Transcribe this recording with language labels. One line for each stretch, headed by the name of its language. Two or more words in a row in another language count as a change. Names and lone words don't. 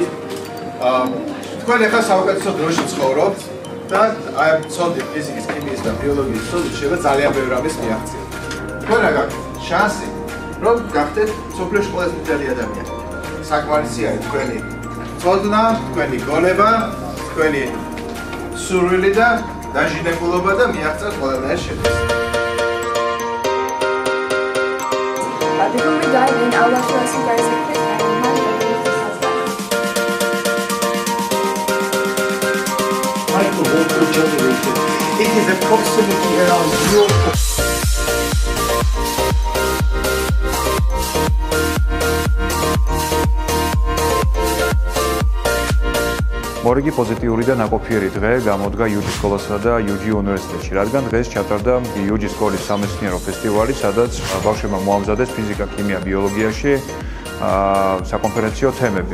Georgian: თქვენ ახლა საუკეთესო დროში ცხოვრობთ და აი ამ ცოდით, ფიზიკის, ქიმიის და ბიოლოგიის ცოდით შეიძლება ძალიან ბევრი რამის მიაღწიოთ. თქვენ რა გაქვთ? შანსი, რომ გახდეთ მსოფლიოში ყველაზე მდიდარი ადამიანი. საკმარისი არის თქვენი ცოდნა, თქვენი გონება, თქვენი სურვილი და დაჟინებულობა და მიაღწევთ ყველანაირ შედეგს.
English: Before we dive in, I would like to ask you guys a quick microvoltage generator. It is approximately around 0.
Georgian: მორიგი პოზიტიური და ნაყოფიერი დღე გამოდგა UG სკოლასა და UG უნივერსიტეტში, რადგან დღეს ჩატარდა UG სკოლის სამეცნიერო ფესტივალი, სადაც ბავშვებმა მოამზადეს ფიზიკა, ქიმია, ბიოლოგიაში საკონფერენციო თემები.